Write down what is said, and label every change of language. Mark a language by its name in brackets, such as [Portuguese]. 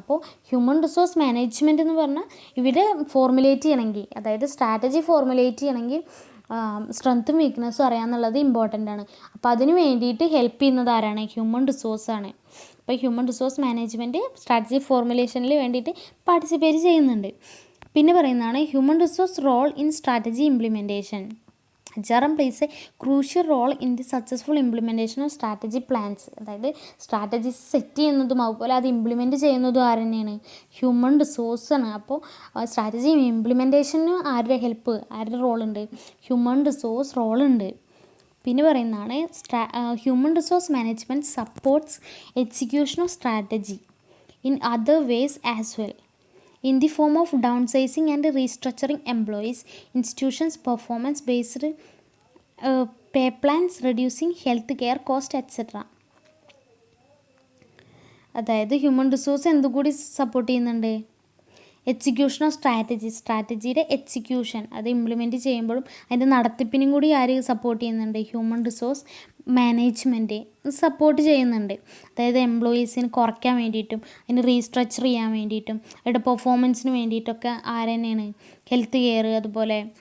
[Malayalam] അപ്പോൾ human resource management എന്ന് പറഞ്ഞാൽ ഇവിടെ ഫോർമുലേറ്റ് ചെയ്യണമെങ്കിൽ, അതായത് സ്ട്രാറ്റജി ഫോർമുലേറ്റ് ചെയ്യണമെങ്കിൽ സ്ട്രെങ്ത്തും വീക്ക്നെസ്സും അറിയാമെന്നുള്ളത് ഇമ്പോർട്ടൻ്റ് ആണ്. അപ്പോൾ അതിന് വേണ്ടിയിട്ട് ഹെൽപ്പ് ചെയ്യുന്നത് ആരാണ്, ഹ്യൂമൻ റിസോഴ്സാണ്. അപ്പോൾ ഹ്യൂമൻ റിസോഴ്സ് മാനേജ്മെൻറ്റ് സ്ട്രാറ്റജി ഫോർമുലേഷനിൽ വേണ്ടിയിട്ട് പാർട്ടിസിപ്പേറ്റ് ചെയ്യുന്നുണ്ട്. പിന്നെ പറയുന്നതാണ് [English] Human resource role in strategy implementation. HRM plays a crucial role in the successful implementation of strategy plans. [Malayalam] അതായത് സ്ട്രാറ്റജീസ് സെറ്റ് ചെയ്യുന്നതും അതുപോലെ അത് ഇംപ്ലിമെൻറ്റ് ചെയ്യുന്നതും ആര് തന്നെയാണ്, ഹ്യൂമൻ റിസോഴ്സാണ്. അപ്പോൾ സ്ട്രാറ്റജി ഇംപ്ലിമെൻറ്റേഷന് ആരുടെ റോളുണ്ട്, ഹ്യൂമൻ റിസോഴ്സ് റോളുണ്ട്. പിന്നെ പറയുന്നതാണ് [English] Human resource management supports execution of strategy in other ways as well in the form of downsizing and restructuring employees, institutions, performance-based pay plans, reducing health care cost, etc. [Malayalam] അതായത് human resource എന്തുകൂടി support ചെയ്യുന്നുണ്ട്, execution of സ്ട്രാറ്റജിയുടെ execution, അത് implement ചെയ്യുമ്പോഴും അതിൻ്റെ നടത്തിപ്പിനും കൂടി ആര് support ചെയ്യുന്നുണ്ട്, human resource management support ചെയ്യുന്നുണ്ട്. അതായത് എംപ്ലോയീസിന് കുറയ്ക്കാൻ വേണ്ടിയിട്ടും അതിന് റീസ്ട്രക്ചർ ചെയ്യാൻ വേണ്ടിയിട്ടും അവരുടെ പെർഫോമൻസിന് വേണ്ടിയിട്ടൊക്കെ ആര് തന്നെയാണ്, ഹെൽത്ത് കെയർ, അതുപോലെ